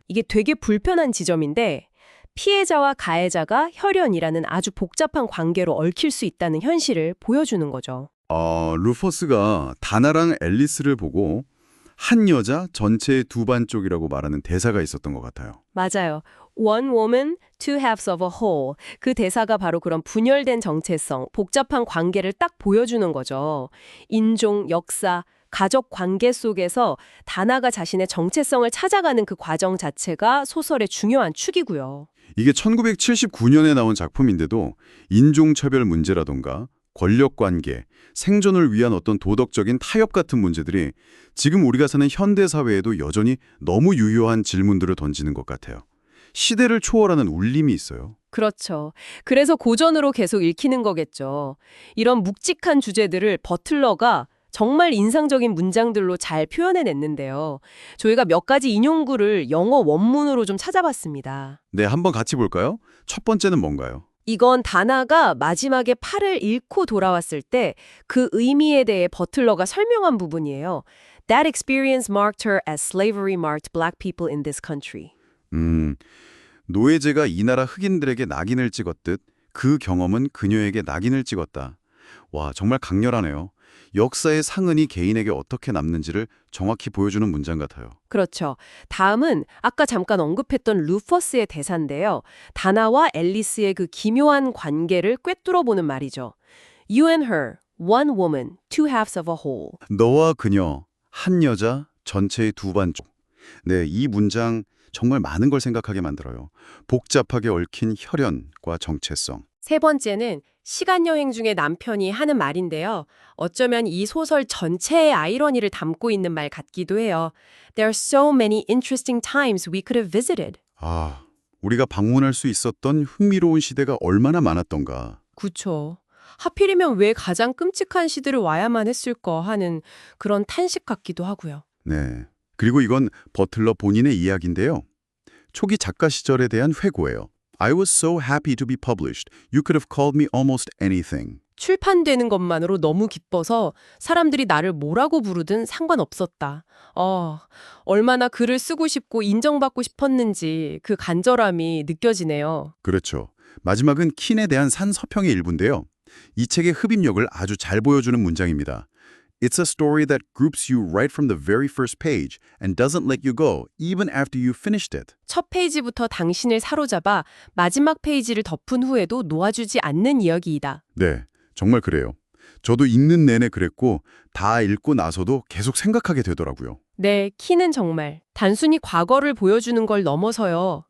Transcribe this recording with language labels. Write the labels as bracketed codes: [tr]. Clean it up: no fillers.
[ko] 이게 되게 불편한 지점인데 피해자와 가해자가 혈연이라는 아주 복잡한 관계로 얽힐 수 있다는 현실을 보여주는 거죠. 루퍼스가 다나랑 앨리스를 보고 한 여자 전체의 두 반쪽이라고 말하는 대사가 있었던 것 같아요. 맞아요. [en] One woman, two halves of a whole. [ko] 그 대사가 바로 그런 분열된 정체성, 복잡한 관계를 딱 보여주는 거죠. 인종, 역사, 가족 관계 속에서 다나가 자신의 정체성을 찾아가는 그 과정 자체가 소설의 중요한 축이고요. 이게 1979년에 나온 작품인데도 인종차별 문제라던가 권력관계, 생존을 위한 어떤 도덕적인 타협 같은 문제들이 지금 우리가 사는 현대사회에도 여전히 너무 유효한 질문들을 던지는 것 같아요. 시대를 초월하는 울림이 있어요. 그렇죠. 그래서 고전으로 계속 읽히는 거겠죠. 이런 묵직한 주제들을 버틀러가 정말 인상적인 문장들로 잘 표현해냈는데요. 저희가 몇 가지 인용구를 영어 원문으로 좀 찾아봤습니다. 네, 한번 같이 볼까요? 첫 번째는 뭔가요? 이건 다나가 마지막에 팔을 잃고 돌아왔을 때 그 의미에 대해 버틀러가 설명한 부분이에요. [en] That experience marked her as slavery marked black people in this country. [ko] 노예제가 이 나라 흑인들에게 낙인을 찍었듯 그 경험은 그녀에게 낙인을 찍었다. 와, 정말 강렬하네요. 역사의 상흔이 개인에게 어떻게 남는지를 정확히 보여주는 문장 같아요. 그렇죠. 다음은 아까 잠깐 언급했던 루퍼스의 대사인데요. 다나와 앨리스의 그 기묘한 관계를 꿰뚫어보는 말이죠. [en] You and her, one woman, two halves of a whole. [ko] 너와 그녀, 한 여자, 전체의 두 반쪽. 네, 이 문장 정말 많은 걸 생각하게 만들어요. 복잡하게 얽힌 혈연과 정체성. 세 번째는 시간여행 중에 남편이 하는 말인데요. 어쩌면 이 소설 전체의 아이러니를 담고 있는 말 같기도 해요. [en] There are so many interesting times we could have visited. [ko] 아, 우리가 방문할 수 있었던 흥미로운 시대가 얼마나 많았던가. 그쵸. 하필이면 왜 가장 끔찍한 시대를 와야만 했을까 하는 그런 탄식 같기도 하고요. 네. 그리고 이건 버틀러 본인의 이야기인데요. 초기 작가 시절에 대한 회고예요. [en] I was so happy to be published. You could have called me almost anything. [ko] 출판되는 것만으로 너무 기뻐서 사람들이 나를 뭐라고 부르든 상관없었다. 얼마나 글을 쓰고 싶고 인정받고 싶었는지 그 간절함이 느껴지네요. 그렇죠. 마지막은 킨에 대한 산서평의 일부인데요. 이 책의 흡입력을 아주 잘 보여주는 문장입니다. [en] It's a story that groups you right from the very first page and doesn't let you go even after you finished it. [ko] 첫 페이지부터 당신을 사로잡아 마지막 페이지를 덮은 후에도 놓아주지 않는 이야기이다. 네, 정말 그래요. 저도 읽는 내내 그랬고 다 읽고 나서도 계속 생각하게 되더라고요. 네, 키는 정말 단순히 과거를 보여주는 걸 넘어서요.